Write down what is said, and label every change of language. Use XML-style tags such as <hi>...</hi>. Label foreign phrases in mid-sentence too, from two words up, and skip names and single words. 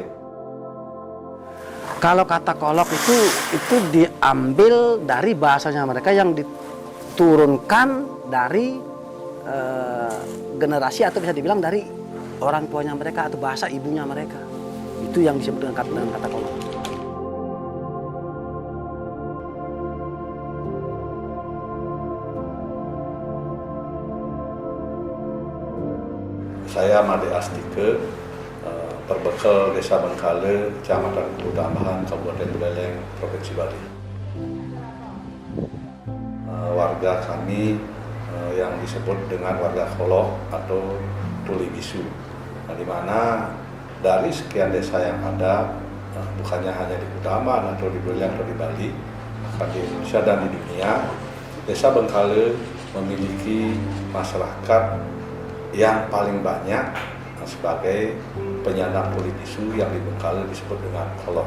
<id>Kalau kata kolok itu diambil dari bahasanya mereka yang diturunkan dari generasi atau bisa dibilang dari orang tuanya mereka atau bahasa ibunya mereka. Itu yang disebut dengan kata kolok. Saya Made Astike, perbekal Desa Bengkale, Kecamatan Kutambahan, Kabupaten Buleleng, Provinsi Bali. Warga kami yang disebut dengan warga kolok atau tuli bisu, di mana dari sekian desa yang ada, bukannya hanya di Kutambahan atau di Buleleng atau di Bali, bahkan di Indonesia dan di dunia, Desa Bengkale memiliki masyarakat yang paling banyak sebagai penyandang tuli bisu yang di Bengkale disebut dengan kolok.</id>